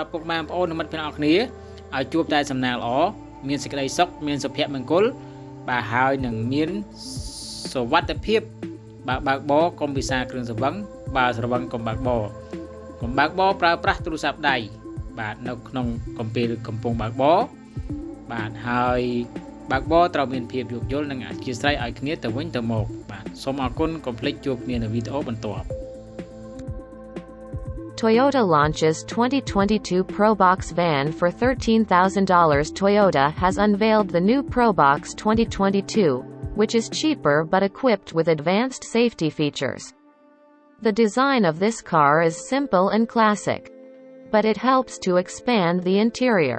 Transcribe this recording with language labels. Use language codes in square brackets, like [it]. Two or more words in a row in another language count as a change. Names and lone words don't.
[km] ដល់ពុកម៉ែបងប្អូននិងមិត្តភ័ក្តិទាំងអស់គ្នាឲ្យជួបតែសំណាងល្អមានសេចក្តីសុខមានសុភមង្គលបាទហើយនឹងមានសុវត្ថិភាពបើកបរកុំពិសាគ្រឿងស្រវឹងបើស្រវឹងកុំបើកបរប្រើប្រាស់ទូរស័ព្ទដៃបាទនៅក្នុងកំពុងបើកបរបាទហើយបើកបរត្រូវមានភាពយោគយល់និងអធ្យាស្រ័យឲ្យគ្នាទៅវិញទៅមកបាទសូមអរគុណកុំភ្លេចជួបគ្នានៅវីដេអូបន្ទាប់ [en] Toyota launches 2022 Probox van for $13,000. Toyota has unveiled the new Probox 2022, which is cheaper but equipped with advanced safety features. The design of this car is simple and classic, but it helps to expand the interior.